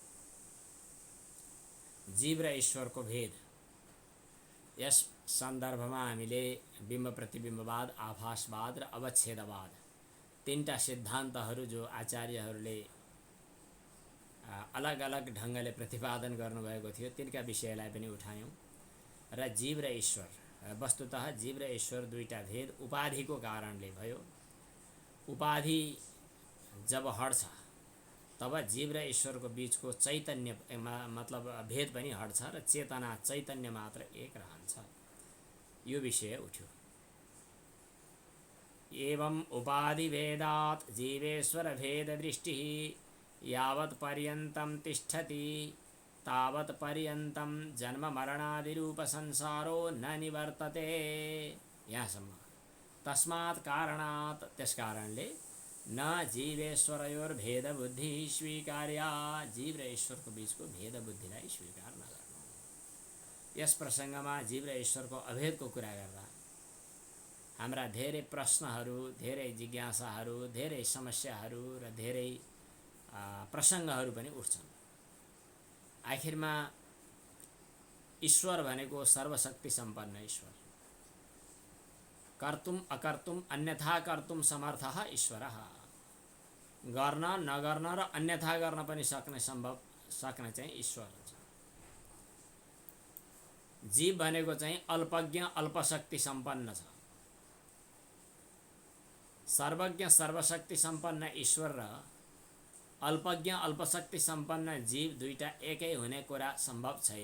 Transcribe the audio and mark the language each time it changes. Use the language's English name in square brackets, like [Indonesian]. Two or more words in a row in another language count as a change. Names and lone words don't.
[Nepali] जीव र ईश्वरको भेद यस सन्दर्भमा हामीले बिम्ब प्रतिबिम्बवाद, आभासवाद र अवच्छेदवाद तीनटा सिद्धान्तहरू जो आचार्यहरूले अलग अलग ढङ्गले प्रतिपादन गर्नुभएको थियो तिनका विषयलाई पनि उठायौँ र जीव र ईश्वर, वस्तुतः जीव र ईश्वर दुईटा भेद उपाधिको कारणले भयो। उपाधि जब हट्छ तब जीव र ईश्वरको बीचको चैतन्य मतलब भेद पनि हट्छ र चेतना चैतन्य मात्र एक रहन्छ। यो विषय उठ्यो। [Sanskrit] एवं उपाधि भेदात् जीवेश्वर भेद दृष्टि यावत् पर्यन्तं तिष्ठति तावत् पर्यन्तं जन्म मरणादि रूप संसारो न निवर्तते। [Nepali] यहाँसम्म। [Sanskrit] तस्मात् कारणात् [Nepali] त्यस कारणले [Sanskrit] न जीवेश्वरयोर भेद बुद्धि स्वीकार्या, [Nepali] जीव र ईश्वरको बीचको भेद बुद्धिलाई स्वीकार नगर्नु। यस प्रसङ्गमा जीव र ईश्वरको अभेदको कुरा गर्दा हाम्रा धेरै प्रश्नहरू, धेरै जिज्ञासाहरू, धेरै समस्याहरू र धेरै प्रसङ्गहरू पनि उठ्छन्। आखिरमा ईश्वर भनेको सर्वशक्ति सम्पन्न ईश्वर, [Sanskrit] कर्तुम अकर्तुम अन्यथा कर्तुम समर्थः ईश्वरः, [Nepali] गर्न नगर्न र अन्यथा गर्न पनि सक्ने चाहिँ ईश्वर हुन्छ। जीव भनेको चाहिँ अल्पज्ञ अल्पशक्ति सम्पन्न छ। सर्वज्ञ सर्वशक्ति सम्पन्न ईश्वर र अल्पज्ञ अल्पशक्ति सम्पन्न जीव दुईटा एकै हुने कुरा सम्भव छैन।